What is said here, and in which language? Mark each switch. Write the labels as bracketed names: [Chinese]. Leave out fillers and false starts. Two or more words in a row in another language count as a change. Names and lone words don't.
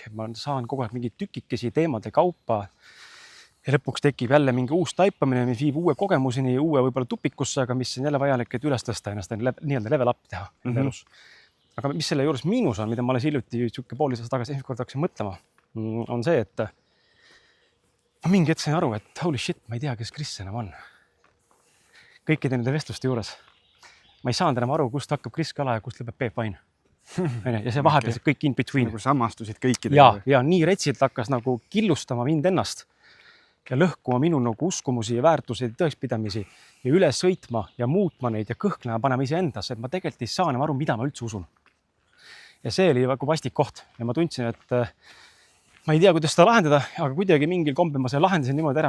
[Estonian] Ma saan kogu aeg mingi tükikesi teemade kaupa ja lõpuks tekib jälle mingi uus taipamine, mis viib uue kogemuseni, uue võib-olla tupikusse, aga mis on jälle vajalik, et üles tõsta ennast nii-öelda [English] level up [Estonian] teha elus. Aga mis selle juures miinus on, mida ma alles hiljuti poolteist tagasi esimest korda hakkasin mõtlema, on see, et ma mingi hetk sain aru, et [English] holy shit, [Estonian] ma ei tea, kes Kris enam on. Kõikide nende vestluste juures. Ma ei saanud enam aru, kust hakkab Kris Kala ja kust lõpeb Peep Vain. Ja see vahepeal kõik [English] in between. [Estonian] Nagu samastusid kõikidega. Ja nii retsilt hakkas nagu killustama mind ennast ja lõhkuma minu nagu uskumusi ja väärtuseid ja tõekspidamisi ja üle sõitma ja muutma neid ja kõhklema panema ise endas, et ma tegelikult ei saa enam aru, mida ma üldse usun. Ja see oli väga vastik koht ja ma tundsin, et ma ei tea, kuidas seda lahendada, aga kuidagi mingil kombel ma selle lahendasin niimoodi ära.